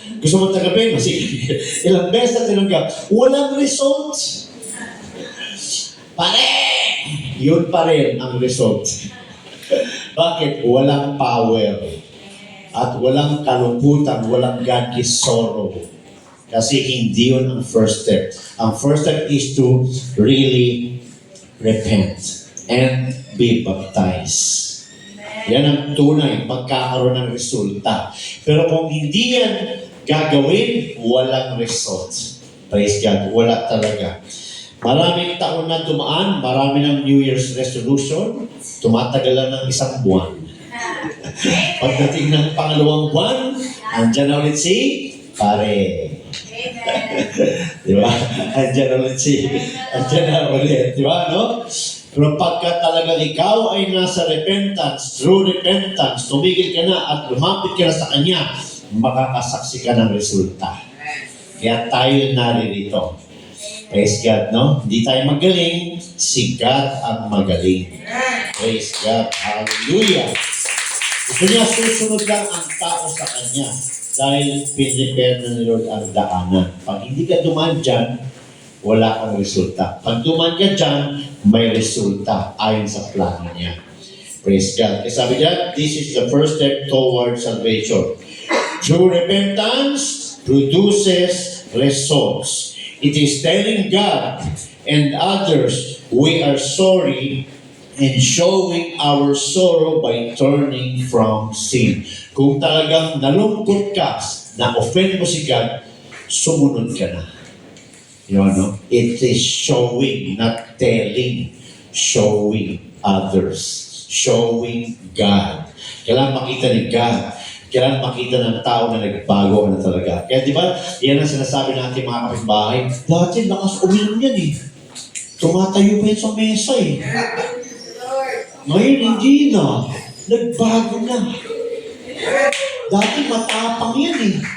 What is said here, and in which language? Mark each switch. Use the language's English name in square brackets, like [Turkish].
[Filipino] Gusto mo tanggapin? Sige. Ilang beses na tinanggap. Walang results. Pare! Yun pa rin ang result. Bakit? Walang power. At walang kalungkutan, walang godly sorrow. Kasi hindi yun ang first step. [English] Ang first step is to really repent and be baptized. [Filipino] Yan ang tunay, pagkakaroon ng resulta. Pero kung hindi yan gagawin, walang result. Praise God, wala talaga. Maraming taon na dumaan, marami ng New Year's resolution, tumatagal lang ng isang buwan. Pagdating ng pangalawang buwan, andyan na ulit si pare. Di ba? Andyan na ulit. Di ba, no? Pero pagka talaga ikaw ay nasa repentance, [English] true repentance, [Filipino] tumigil ka na at lumapit ka na sa Kanya, makakasaksi ka ng resulta. Kaya tayo naririto. Praise God, no? Hindi tayo magaling, si God ang magaling. Praise God. Hallelujah. Gusto niya susunod lang ang tao sa Kanya dahil pinipare na ni Lord ang daanan. Pag hindi ka dumaan dyan, wala kang resulta. Pag dumaan ka dyan, may resulta ayon sa plano niya. Praise God. Kaya sabi niya, [English] this is the first step towards salvation. True repentance produces results. It is telling God and others we are sorry and showing our sorrow by turning from sin. [Filipino] Kung talagang nalungkot ka, na-offend mo si God, sumunod ka na. [English] You know? It is showing, not telling. Showing others. Showing God. [Filipino] Kailangan makita ni God. Kailangan makita ng tao na nagbago na talaga. Kaya di ba, yan ang sinasabi ng ating mga kapitbahay. Dati lakas uminom yan eh. Tumatayo pa yan sa mesa eh. Ngayon hindi na. Nagbago na. Dati matapang yan eh.